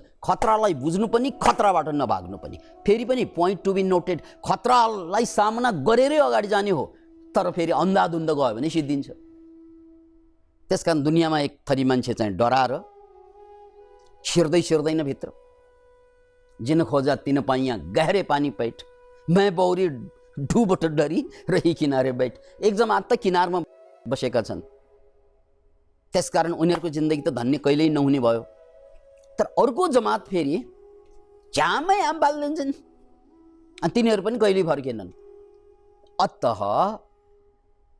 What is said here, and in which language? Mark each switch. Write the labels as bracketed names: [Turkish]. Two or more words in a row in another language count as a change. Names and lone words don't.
[Nepali] खतरालाई बुझ्नु पनि, खतराबाट नभाग्नु पनि। फेरि पनि [English] point to be noted, [Nepali] खतरालाई सामना गरेरै अगाडि जाने हो, तर फेरि अन्धाधुन्ध गयो भने सिद्धिन्छ। त्यसकारण दुनियाँमा एक थरी मान्छे चाहिँ डराएर छिर्दै छिर्दैन भित्र। [Hindi] जिन खोजा तिन पाइया गहरे पानी पैठ, मैं बौरी डुबट डरी रही किनारे बैठ। [Nepali] एक जमात त किनारमा बसेका छन्, त्यसकारण उनीहरूको जिन्दगी त धन्य कहिल्यै नहुने भयो। तर अर्को जमात फेरि झ्यामै आम बाल्दिन्छन्, अनि तिनीहरू पनि कहिल्यै फर्केनन्।